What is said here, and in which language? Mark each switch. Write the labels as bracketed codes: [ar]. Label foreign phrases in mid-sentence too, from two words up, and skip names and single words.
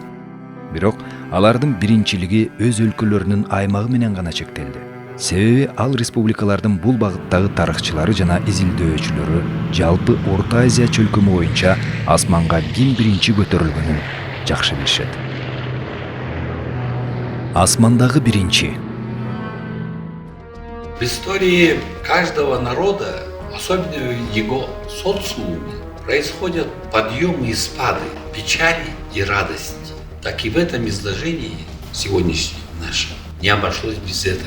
[ky] Бирок алардын биринчилиги өз өлкөлөрүнүн аймагы менен гана чектелди. Себеби ал республикалардын бул багыттагы тарыхчылары жана изилдөөчүлөрү жалпы Орто Азия чөлкөмү боюнча асманга ким биринчи көтөрүлгөнүн жакшы билишет. Асмандагы биринчи. [ru] В истории каждого народа, особенно в его социуме, происходят подъемы и спады, печали и радости. Так и в этом изложении сегодняшнем нашем не обошлось без этого.